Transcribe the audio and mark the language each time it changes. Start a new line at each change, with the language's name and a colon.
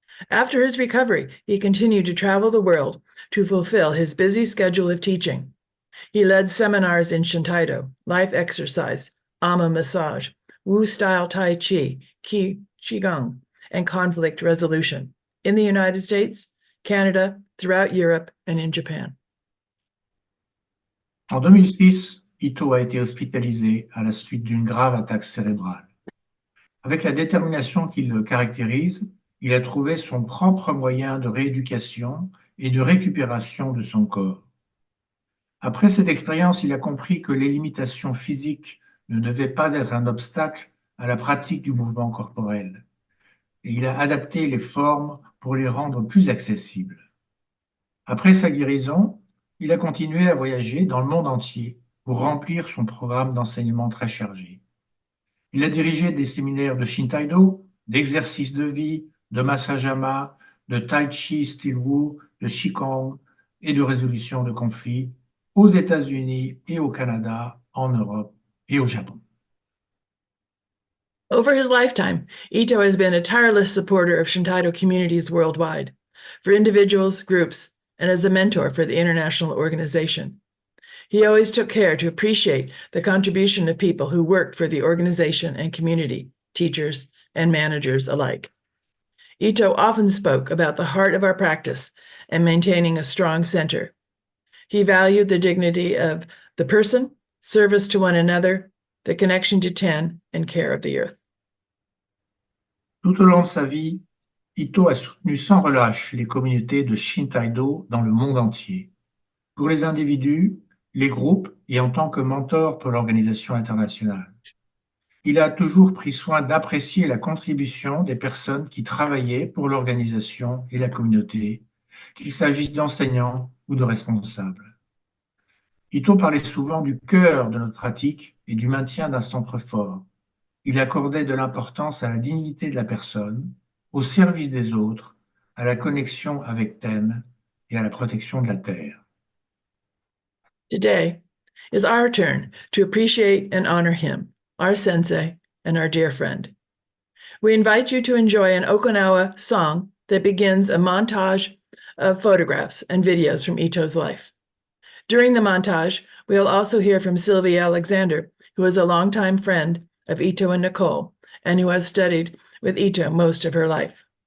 English: After his recovery, he continued to travel the world to fulfill his busy schedule of teaching. He led seminars in Shintaido, life exercise, Ama massage, Wu-style Tai Chi, Qigong, and conflict resolution in the United States, Canada, throughout Europe, and in Japan.
French: En 2006, Ito a été hospitalisé à la suite d'une grave attaque cérébrale. Avec la détermination qui le caractérise, il a trouvé son propre moyen de rééducation et de récupération de son corps. Après cette expérience, il a compris que les limitations physiques ne devaient pas être un obstacle à la pratique du mouvement corporel. Et il a adapté les formes pour les rendre plus accessibles. Après sa guérison, il a continué à voyager dans le monde entier pour remplir son programme d'enseignement très chargé. Il a dirigé des séminaires de Shintaido, d'exercices de vie, de massage ama, de tai chi style Wu, de Qigong et de résolution de conflits aux États-Unis et au Canada, en Europe et au Japon.
English: Over his lifetime, Ito has been a tireless supporter of Shintaido communities worldwide, for individuals, groups, and as a mentor for the international organization. He always took care to appreciate the contribution of people who worked for the organization and community, teachers and managers alike. Ito often spoke about the heart of our practice and maintaining a strong center. He valued the dignity of the person, service to one another, the connection to Ten, and care of the earth.
French: Tout au long de sa vie, Ito a soutenu sans relâche les communautés de Shintaido dans le monde entier, pour les individus, les groupes et en tant que mentor pour l'organisation internationale. Il a toujours pris soin d'apprécier la contribution des personnes qui travaillaient pour l'organisation et la communauté, qu'il s'agisse d'enseignants ou de responsables. Ito parlait souvent du cœur de notre pratique et du maintien d'un centre fort. Il accordait de l'importance à la dignité de la personne, au service des autres, à la connexion avec Ten et à la protection de la Terre.
English: Today is our turn to appreciate and honor him, our sensei and our dear friend. We invite you to enjoy an Okinawa song that begins a montage of photographs and videos from Ito's life. During the montage, we'll also hear from Sylvia Alexander, who is a longtime friend of Ito and Nicole, and who has studied with Ito most of her life.